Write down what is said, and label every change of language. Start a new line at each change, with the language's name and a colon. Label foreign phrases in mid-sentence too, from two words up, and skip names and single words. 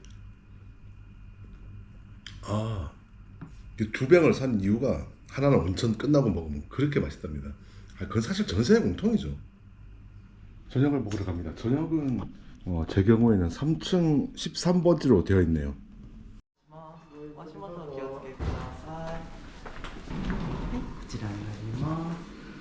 Korean: 이 2병을 산 이유가 하나는 온천 끝나고 먹으면 그렇게 맛있답니다. 그건 사실 전 세계 공통이죠. 저녁을 먹으러 갑니다. 저녁은 제 경우에는 3층 13번지로 되어 있네요.
Japanese: 足元お気をつけください。はい、こちらになります。